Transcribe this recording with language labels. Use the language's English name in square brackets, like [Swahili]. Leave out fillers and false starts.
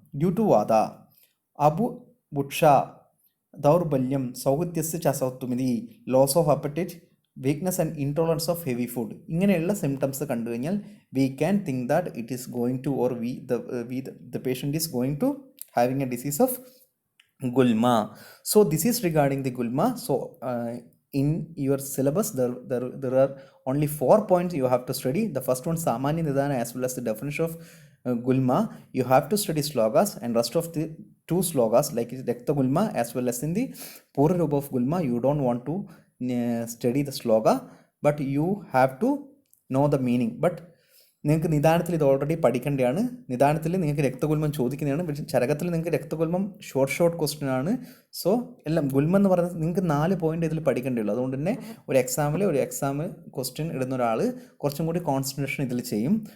[English] due to [Sanskrit] വാദ അബുഭുക്ഷ ദൗർബല്യം സൗഹൃദ്യസ് ച അസഹത്വമിതി, [English] Loss of appetite, weakness and intolerance of heavy food. [Malayalam] ഇങ്ങനെയുള്ള symptoms കണ്ടു കഴിഞ്ഞാൽ [English] We can think that it is going to or the patient is going to having a disease of gulma. So this is regarding the gulma. So in your syllabus there are only 4 points you have to study. The first one Samanya Nidana as well as the definition of Gulma. You have to study slogas, and rest of the 2 slogas like Rekta Gulma as well as in the Pura Rupa of Gulma you don't want to study the sloga, but you have to know the meaning. [Malayalam] But നിങ്ങൾക്ക് നിദാനത്തിൽ ഇത് already പഠിക്കേണ്ടതാണ്. നിദാനത്തിൽ നിങ്ങൾക്ക് രക്തഗുൽമം ചോദിക്കുന്നതാണ്, പക്ഷേ ചരകത്തിൽ നിങ്ങൾക്ക് രക്തഗുൽമം short question ആണ്. So എല്ലാം ഗുൽമം എന്ന് പറയുന്നത് നിങ്ങൾക്ക് 4 പോയിന്റ് ഇതിൽ പഠിക്കേണ്ടതുള്ളൂ. അതുകൊണ്ട് തന്നെ ഒരു എക്സാം ക്വസ്റ്റ്യൻ ഇടുന്ന ഒരാൾ കുറച്ചും കൂടി കോൺസെൻട്രേഷൻ ഇതിൽ ചെയ്യും.